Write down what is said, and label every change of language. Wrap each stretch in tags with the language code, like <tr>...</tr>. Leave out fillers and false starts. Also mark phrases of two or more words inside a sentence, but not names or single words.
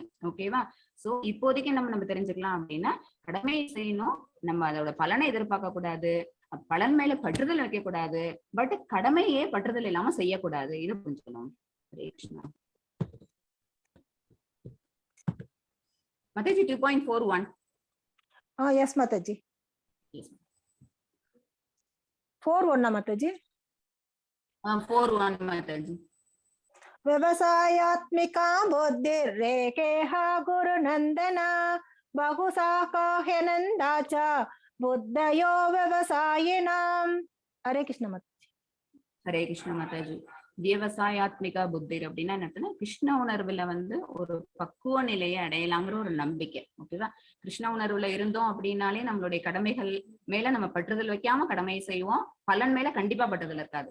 <ta>ஓகேவா, சோ இப்போதைக்கு நம்ம தெரிஞ்சுக்கலாம் அப்படின்னா, கடமையை செய்யணும், நம்ம அதோட பலனை எதிர்பார்க்க கூடாது, பலன் மேல பற்றுதல் வைக்க கூடாது, பட் கடமையே பற்றுதல் இல்லாம செய்யக்கூடாது. இது புரிஞ்சுக்கணும். ஹரே கிருஷ்ணா. மதேஜி 2.41.</ta> <en>yes Mataji. 4:1 Mataji. 4:1 Mataji.</en> <sa>व्यवसायात्मिका बुद्धिरेकेह गुरुनंदन बहुशाखाह्यनंदा च बुद्धयो व्यवसायिनाम. हरे कृष्ण माताजी.</sa> <ta>ஹரே கிருஷ்ண மாதாஜி.</ta> <sa>व्यवसायात्मिका बुद्धिर्</sa> <ta>அப்படின்னா என்ன, கிருஷ்ண உணர்வுல வந்து ஒரு பக்குவ நிலையை அடையலாங்கிற ஒரு நம்பிக்கை. ஓகேவா, கிருஷ்ண உணர்வுல இருந்தோம் அப்படின்னாலே நம்மளுடைய கடமைகள் மேல நம்ம பற்றுதல் வைக்காம கடமையை செய்வோம், பலன் மேல கண்டிப்பா பற்றுதல் இருக்காது.</ta>